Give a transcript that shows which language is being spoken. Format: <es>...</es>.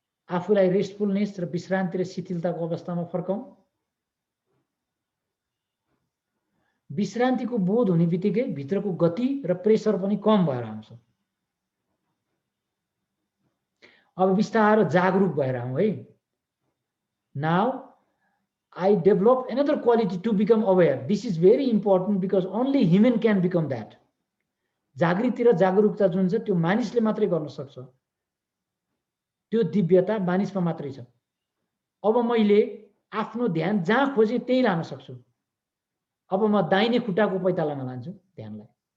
<ne>आफूलाई रेस्टफुलनेस र विश्रान्ति र शिथिलताको अवस्थामा फर्काउँ। विश्रान्तिको बोध हुने बित्तिकै भित्रको गति र प्रेसर पनि कम भएर आउँछ। अब बिस्तारो जागरुक भएर आउँ है।</ne> <en>Now I develop another quality to become aware. This is very important because only human can become that.</en> <ne>जागृति र जागरुकता जुन छ त्यो मानिसले मात्रै गर्न सक्छ। त्यो दिव्यता मानिसमा मात्रै छ। अब मैले आफ्नो ध्यान जहाँ खोजे त्यही लान सक्छु। अब म दाहिने खुट्टाको पैतालामा लान्छु ध्यानलाई।</ne>